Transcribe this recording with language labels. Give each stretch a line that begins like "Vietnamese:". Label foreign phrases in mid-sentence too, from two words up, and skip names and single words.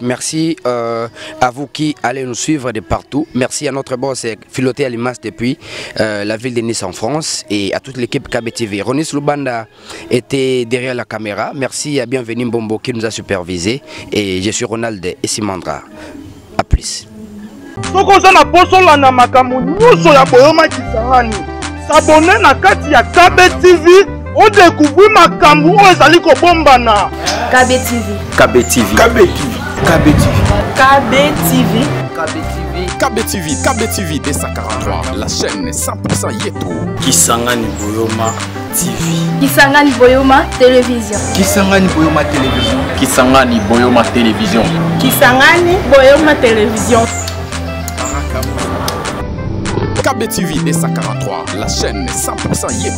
French: Merci à vous qui allez nous suivre de partout. Merci à notre boss Philoté Alimas depuis la ville de Nice en France et à toute l'équipe KB TV. Ronis Lubanda était derrière la caméra. Merci à Bienvenue Mbombo qui nous a supervisé. Et je suis Ronald Essimandra. A plus.
Lingala: S'abonner na kati ya KB TV,
French: on découvre
Lingala: makambu o ezali ko bombana.
French: KB TV. KB TV. KB TV. KB TV. KB TV. KB TV. KB TV D143, la chaîne 100% Yeto. Kisangani Boyoma TV. Kisangani Boyoma Télévision. Kisangani Boyoma Télévision. Kisangani Boyoma Télévision. Kisangani Boyoma Télévision. KB TV D143, la chaîne 100% Yeto.